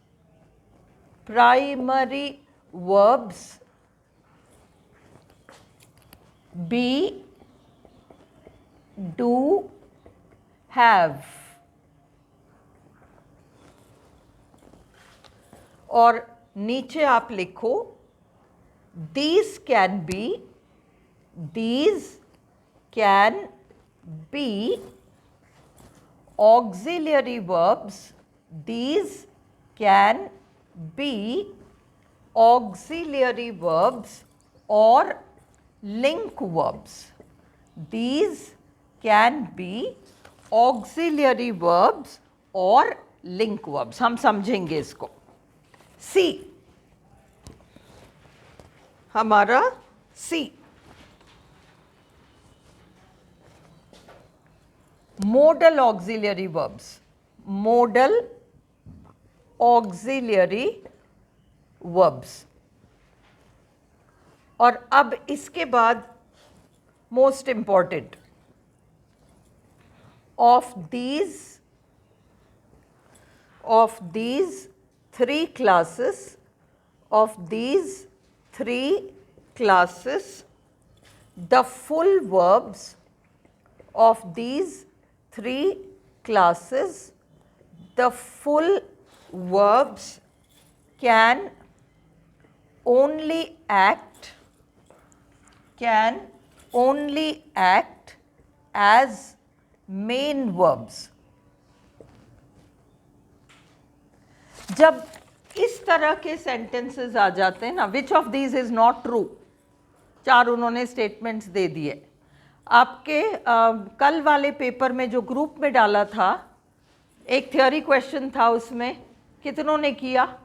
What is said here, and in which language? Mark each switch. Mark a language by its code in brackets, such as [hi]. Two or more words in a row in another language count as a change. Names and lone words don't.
[en] primary verbs be, do, have, [hi] और नीचे आप लिखो [en] these can be auxiliary verbs. These can be auxiliary verbs or link verbs. These can be auxiliary verbs or link verbs. [hi] हम समझेंगे इसको। सी, हमारा सी, [en] modal auxiliary verbs, modal auxiliary verbs। [hi] और अब इसके बाद [en] most important, of these 3 classes, of these 3 classes, the full verbs of these three classes, the full verbs can only act as main verbs. [hi] जब इस तरह के सेंटेंसेस आ जाते हैं ना, [en] which of these is not true, [hi] 4 उन्होंने स्टेटमेंट्स दे दिए आपके। कल वाले पेपर में जो ग्रुप में डाला था, एक [en] theory question [hi] था, उसमें कितनों ने किया?